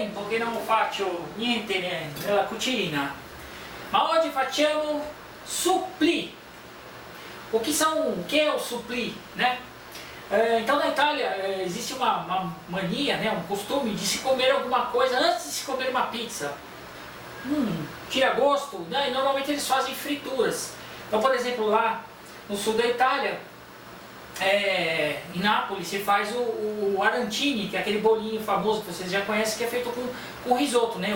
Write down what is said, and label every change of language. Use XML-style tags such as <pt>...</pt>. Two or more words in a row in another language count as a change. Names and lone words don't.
<it>che non faccio niente nella cucina, ma oggi facciamo supplì.</it> <pt>O que é o supplì, né? Então na Itália existe uma mania, né, um costume de se comer alguma coisa antes de se comer uma pizza. Tira gosto, né? E normalmente eles fazem frituras. Então, por exemplo, lá no sul da Itália, em Nápoles, se faz o arantini, que é aquele bolinho famoso que vocês já conhecem, que é feito com risoto, né?</pt>